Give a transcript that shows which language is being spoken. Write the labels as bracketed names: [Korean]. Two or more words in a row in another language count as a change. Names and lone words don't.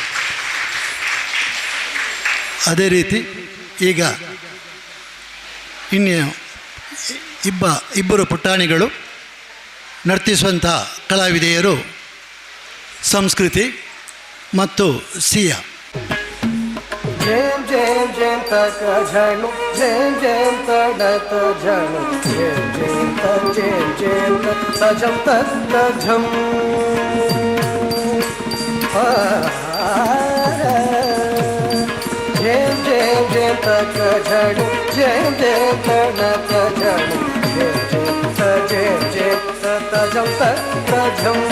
[Kannada] ಅದೇ ರೀತಿ ಈಗ ಇನ್ನು ಇಬ್ಬರು ಪುಟಾಣಿಗಳು ನರ್ತಿಸುವಂಥ ಕಲಾವಿದೆಯರು ಸಂಸ್ಕೃತಿ ಮತ್ತು ಸಿಯಾ. ಜೇಂ ಜೇಂ ಜೇಂ ತಕ ಝಣು ಜೇಂ ಜೇಂ ತಡತ ಝಣು ಜೇಂ ಜೇಂ ತ ಜೇಂ ಜೇಂ ತಜಂ ತತ್ತ ಝಂ ಜೇಂ ಜೇಂ ಜೇಂ ತಕ ಝಣು ಜೇಂ ಜೇಂ ತಡತ ಝಣು ಜೇಂ ಜೇಂ ತ ಜೇಂ ಜೇಂ ತಜಂ ತತ್ತ ಝಂ